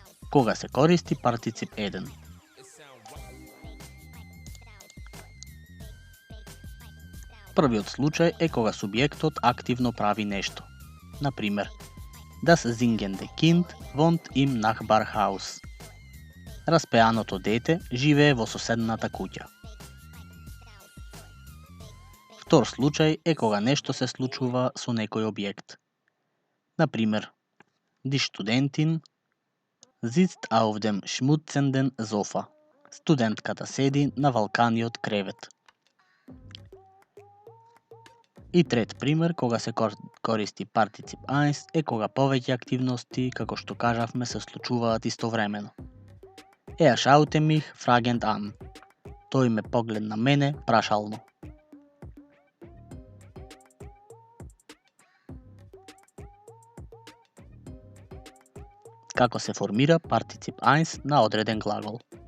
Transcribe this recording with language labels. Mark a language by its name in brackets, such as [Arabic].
[Macedonian] Кога се користи партицип 1? Првиот случај е кога субјектот активно прави нешто. [German] Например, Das singende Kind wohnt im Nachbarhaus. [Macedonian] Распеаното дете живее во соседната куќа. Втор случај е кога нешто се случува со некој објект. [German] Например, Die Studentin sitzt auf dem schmutzenden Sofa. [Macedonian] Студентката седи на валканиот кревет. И трет пример, кога се користи партицип 1 е кога повеќе активности, како што кажавме, се случуваат истовремено. [German] Er schaute mich fragend an. [Macedonian] Тој ме погледна мене прашално. Како се формира партицип 1 на одреден глагол?